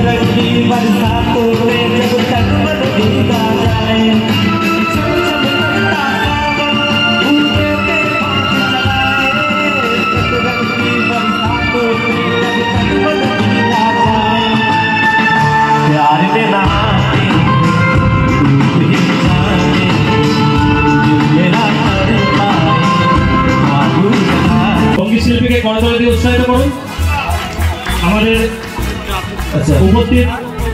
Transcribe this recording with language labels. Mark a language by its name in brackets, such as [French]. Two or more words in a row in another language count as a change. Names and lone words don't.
[Hindi] की बरसातों में जब तक मन भीगा जाए छम छम करता सावन भूखे पे हाथ चलाए रंग की बरसातों में जब तक मन भीगा जाए प्यार में नहाते डूब ही जाते दिल मेरा तड़पाए बाबू [Bangla] সঙ্গীত শিল্পীকে করতালি দিয়ে উৎসাহিত করুন। আমাদের উপস্থিত